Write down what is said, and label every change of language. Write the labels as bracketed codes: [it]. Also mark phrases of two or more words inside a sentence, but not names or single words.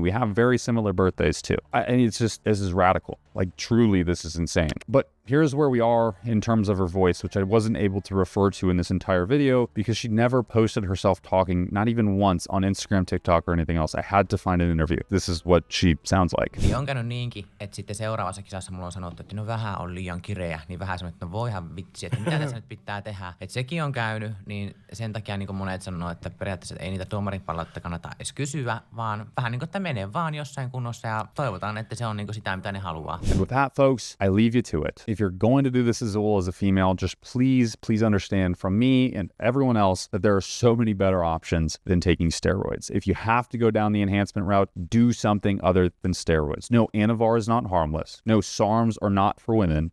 [en] We have very similar birthdays too. And it's just, this is radical. Like, truly, this is insane. But here's where we are in terms of her voice, which I wasn't able to refer to in this entire video because she never posted herself talking, not even once on Instagram, TikTok, or anything else. I had to find an interview. This is what she sounds like. [fi] Niin on käynyt niinkin, että sitten seuraavassa kisassa mulla on sanottu, että no vähän on liian kireä, niin vähän semmoinen, että no voihan vitsi, että mitä tässä nyt pitää tehdä. Että sekin on käynyt, niin sen takia niin kuin monet sanoo, että periaatteessa ei niitä tuomarin palautetta kannata edes kysyä, vaan vähän niin kuin, että menee vaan jossain kunnossa ja toivotaan, että se on niin kuin sitä, mitä ne haluaa. [en] And with that, folks, I leave you to it. If you're going to do this as well as a female, just please understand from me and everyone else that there are so many better options than taking steroids. If you have to go down the enhancement route, do something other than steroids. No, Anavar is not harmless. No, SARMs are not for women.